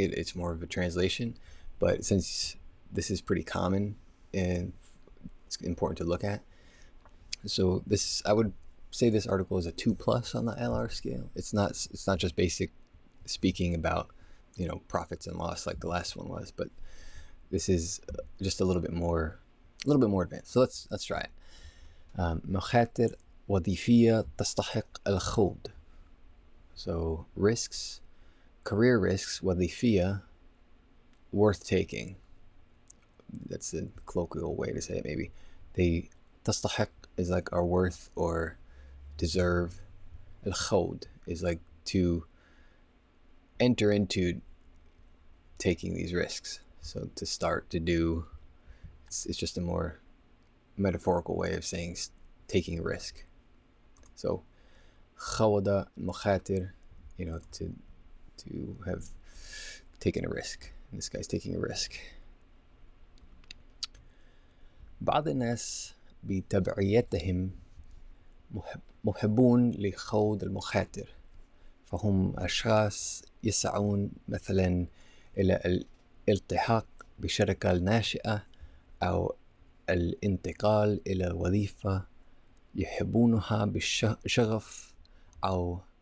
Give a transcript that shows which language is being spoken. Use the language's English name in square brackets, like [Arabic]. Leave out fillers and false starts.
[English] It's more of a translation, but since this is pretty common and it's important to look at, so I would say this article is a 2+ on the ILR scale. It's not just basic speaking about profits and loss like the last one was, but this is just a little bit more advanced. So let's try it. [Arabic] مخاطر وظيفية تستحق الخوض. [English] So risks, career risks, وظيفية, worth taking. That's a colloquial way to say it, maybe. تستحق is like are worth or deserve. الخوض is like to enter into taking these risks. So to start to do, it's just a more metaphorical way of saying taking a risk. So [Arabic] خوض مخاطر, [English] to have taken a risk. And this guy's taking a risk. [Arabic] بعض الناس بتبعيتهم محبون لخوض المخاطر، فهم أشخاص يسعون مثلا إلى الالتحاق بشركة ناشئة أو الانتقال إلى وظيفة يحبونها بشغف، أو